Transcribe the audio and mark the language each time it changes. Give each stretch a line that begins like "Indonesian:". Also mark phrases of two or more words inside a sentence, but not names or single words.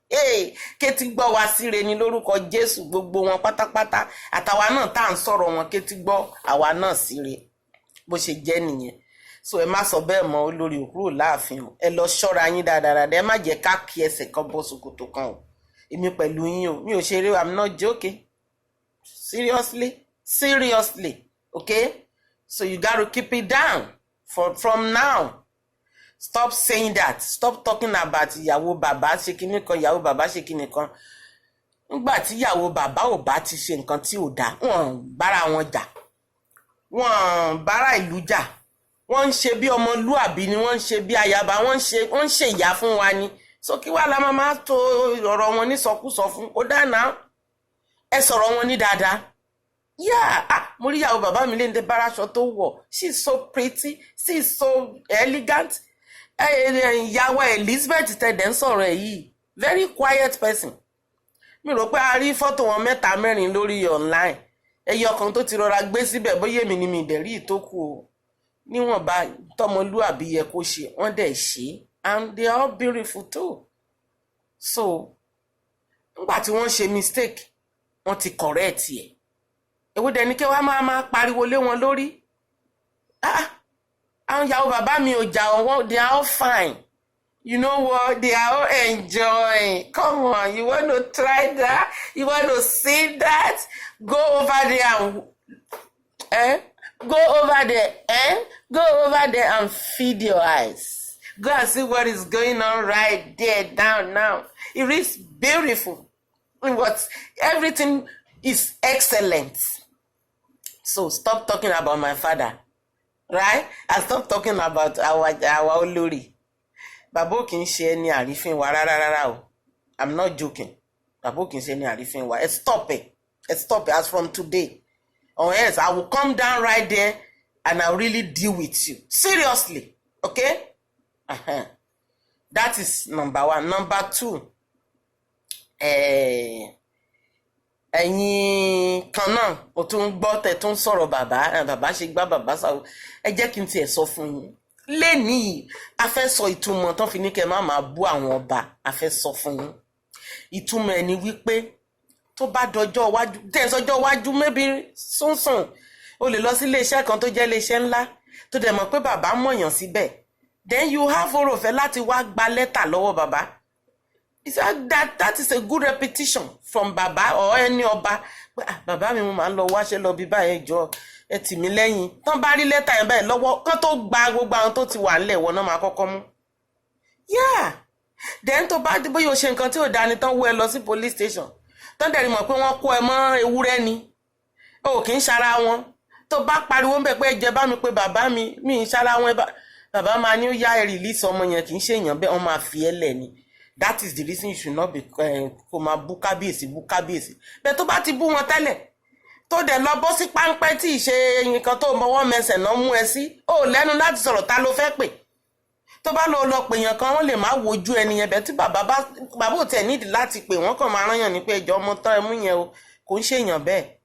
Yoruba: Hey, kétí gbọ́ wa síre ni lórúkọ Jésù, gbogbo wọn pátápátá, àtàwa náà tá à ń sọ̀rọ̀ wọn, kétí gbọ́ àwa náà síre. Bó ṣe jẹ́ nìyẹn. So, ẹ má sọ bẹ́ẹ̀ mọ́, olórí ò kúrò láàfin o. Ẹ lọ ṣọ́ra yín dáadáa, ẹ má jẹ́ ká kí ẹsẹ̀ kan bọ́ ṣòkòtò kan o. Èmi pẹ̀lú yín o, mi ò ṣeré o,
English: I'm not joking. Seriously, seriously, okay? So you gotta keep it down for, from now. Stop saying that. Stop talking about
Yoruba: ìyàwó bàbá ṣe kinní kan, ìyàwó bàbá ṣe kinní kan. Nígbà tí ìyàwó bàbá ò bá ti ṣe nǹkan tí ò dáa, wọ́n ń bára wọn jà. Wọ́n ń bára ìlú jà. Wọ́n ń ṣe bí ọmọlúàbí ni, wọ́n ń ṣe bí ayaba, wọ́n ń ṣe, wọ́n ń ṣe ìyá fún wa ni. So kí wá la máa máa tó ọ̀rọ̀ wọn ní sọkúsọ fún? Ó dáa náà. Ẹ sọ̀rọ̀ wọn ní dáadáa. Yeah, ah, mo rí ìyàwó bàbá mi léńdé báraṣọ tó wọ̀.
English: She is so pretty, she is so elegant.
Yoruba: Ẹ, ẹ, ẹ, ìyá wa Elizabeth tẹ̀dẹ̀ ń sọ̀rọ̀ ẹ̀ yìí,
English: very quiet person.
Yoruba: Mi rò pé a rí fọ́tò wọn mẹ́ta mẹ́rin lórí online. Ẹyọ kan tó ti rọra gbé síbẹ̀, bóyá èmi ni mi dẹ̀ rí ìtókù o. Níwọ̀nba tọmọlúàbí yẹ kó ṣe, wọ́n dẹ̀ ṣe.
English: And they are all beautiful too. So,
Yoruba: Nígbà tí wọ́n ṣe mistake, wọ́n ti correct ẹ̀. Èwo dẹ̀ ni kí wá máa, máa pariwo lé wọn lórí? Ah, ah. Àwọn ìyàwó bàbá mi ò jà wọ́n,
English: they are all fine. You know what? They are all enjoying. Come on, you want to try that? You want to see that? Go over there and, eh? Go over there, eh? Go over there and feed your eyes. Go and see what is going on right there down now. It is beautiful. What, everything is excellent. So stop talking about my father, right? And stop talking about our, our olórí.
Yoruba: Bàbá ò kì í ṣe ẹni àrífín wa rárá rárá o.
English: I'm not joking.
Yoruba: Bàbá ò kì í ṣe ẹni àrífín wa.
English: Ẹ stop ẹ. Ẹ stop ẹ as from today. Or else I will come down right there and I'll really deal with you. Seriously, okay? Uh-huh. That is number one. Number two,
Yoruba: eh, ẹ̀yin kan náà, o tún ń gbọ́ tẹ̀ tún ń sọ̀rọ̀ bàbá, eh, bàbá ṣe gbá, bàbá ṣàwò. Ẹ jẹ́ kí n tiẹ̀ sọ fún yín. Lénìí, a fẹ́ sọ ìtumọ̀ tán fi ní kẹ́ má máa bú àwọn ọba. A fẹ́ sọ fún yín. Ìtumọ̀ ẹ̀ ni wípé tó bá dọjọ́ iwájú, tẹ́ ẹ sọjọ́ iwájú, maybe sùnsùn, o lè lọ sí iléeṣẹ́ kan tó jẹ́ iléeṣẹ́ ńlá, tó dẹ̀ mọ̀ pé bàbá mọ̀yàn síbẹ̀.
English: Then you have
Yoruba: oore ọ̀fẹ́ láti wá gba lẹ́tà lọ́wọ́ bàbá.
English: Is that, that, that is a good repetition from bàbá or any ọba.
Yoruba: Pé, "Ah, bàbá mi, mo máa ń lọ wáṣẹ́ lọ bí báyìí, ẹ jọ̀ọ́, ẹ tì mí lẹ́yìn." Tán bá rí lẹ́tà yẹn báyìí lọ́wọ́, kán tó gba gbogbo àwọn tó ti wà ńlẹ̀, wọ́n náà máa kọ́kọ́ mú.
English: Yeah.
Yoruba: Then tó bá dé, bóyá o ṣe nǹkan tí ò dáa ni, tán wọ́ ẹ lọ sí
English: police station.
Yoruba: Tán dẹ̀ rí mọ̀ pé wọ́n kó ẹ mọ́ ewúrẹ́ ni. O kì í ṣara wọn. Tó bá pariwo ń bẹ̀ pé, "Ẹ jẹ́ bá mi pé bàbá mi, mi ń ṣara wọn." Ẹ bá, bàbá máa ní ó yá ẹ release ọmọ yẹn, kì í ṣe èèyàn bẹ́ẹ̀, wọ́n máa fi ẹ́ lẹ̀ ni.
English: That is the reason you should not be,
Yoruba: eh, kó máa bú kábíyèsí, bú kábíyèsí. Bẹ́ẹ̀ tó bá ti bú wọn tẹ́lẹ̀, tó dẹ̀ lọ bọ́ sí páńpẹ́ tí ì ṣe nǹkan tó mọwọ́ mẹsẹ̀ náà mú ẹ sí, o ò lẹ́nu láti sọ̀rọ̀, ta ló fẹ́ pè? Tó bá lọ, lọ pè yàn kan, wọ́n lè má wojú ẹni yẹn, bẹ́ẹ̀ tí bàbá bá, bàbá ò tẹ̀ nídìí láti pè wọ́n, kàn máa rán yàn ní pé, "Ẹ jọ̀ọ́, ọmọ tán ẹ mú yẹn o, kò ń ṣe èèyàn bẹ́ẹ̀.